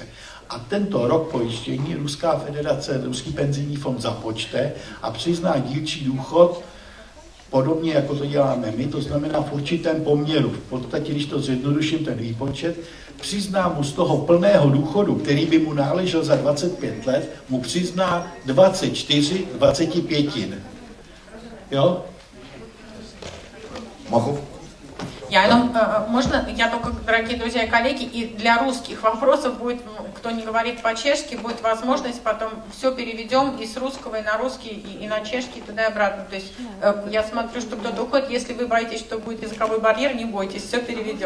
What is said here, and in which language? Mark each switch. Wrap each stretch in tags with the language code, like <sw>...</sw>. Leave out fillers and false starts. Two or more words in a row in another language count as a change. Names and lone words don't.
<cs>A tento rok pojištění Ruská federace, Ruský penzijní fond započte a přizná dílčí důchod, podobně jako to děláme my, to znamená v určitém poměru. V podstatě, když to zjednoduším ten výpočet, přizná mu z toho plného důchodu, který by mu náležel za 25 let, mu přizná 24 25. Jo?</cs> <ru>Махов. Я только, дорогие друзья и коллеги, и для русских вопросов будет, кто не говорит по-чешски, будет возможность потом все переведем и с русского, и на русский, и на чешский, туда и обратно. То есть я смотрю, что кто-то уходит, если вы боитесь, что будет языковой барьер, не бойтесь, все переведем.</ru>